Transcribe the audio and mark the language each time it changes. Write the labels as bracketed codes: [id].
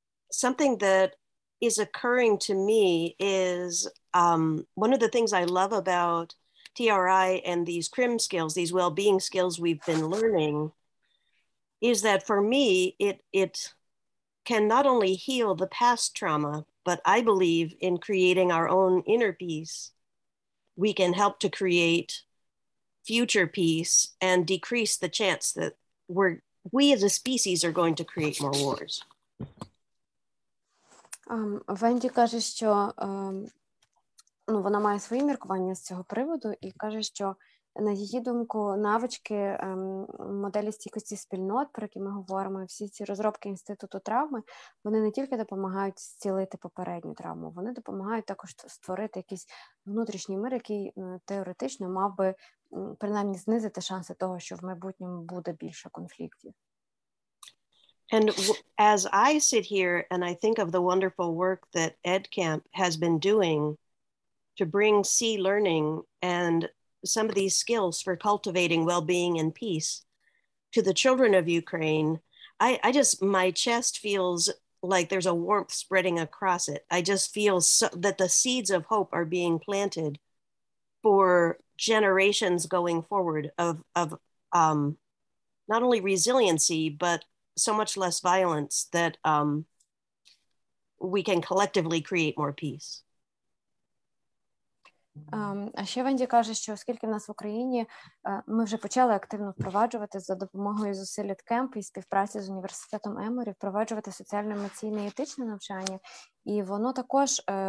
[en] Something that is occurring to me is one of the things I love about TRI and these CRIM skills, these well-being skills we've been learning, is that for me, it can not only heal the past trauma, but I believe in creating our own inner peace. We can help to create future peace and decrease the chance that we as a species are going to create more wars. [uk] Венді каже, що вона має свої міркування з цього приводу і каже, що на її думку навички моделі стійкості спільнот, про які ми говоримо, всі ці розробки Інституту травми, вони не тільки допомагають зцілити попередню травму, вони допомагають також створити якийсь внутрішній мир, який теоретично мав би принаймні знизити шанси того, що в майбутньому буде більше конфліктів. [en] And as I sit here and I think of the wonderful work that EdCamp has been doing to bring C learning and some of these skills for cultivating well-being and peace to the children of Ukraine, my chest feels like there's a warmth spreading across it. I just feel that the seeds of hope are being planted for generations going forward of not only resiliency, but so much less violence that we can collectively create more peace. [uk] А ще Венді каже, що оскільки в нас в Україні ми вже почали активно впроваджувати за допомогою зусиль EdCamp і співпраці з університетом Еморі, впроваджувати соціально-емоційне і етичне навчання, і воно також